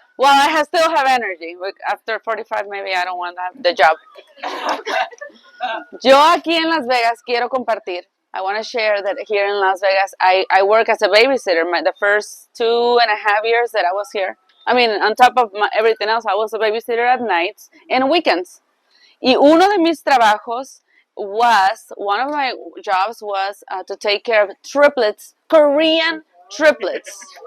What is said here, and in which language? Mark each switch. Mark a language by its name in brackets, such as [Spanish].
[English] Well, I still have energy. After 45, maybe I don't want the job. [Spanish] Yo aquí en Las Vegas quiero compartir. [English] I want to share that here in Las Vegas, I work as a babysitter. The first 2.5 years that I was here. I mean, on top of everything else, I was a babysitter at nights and weekends. Y one of my jobs was to take care of triplets, Korean triplets.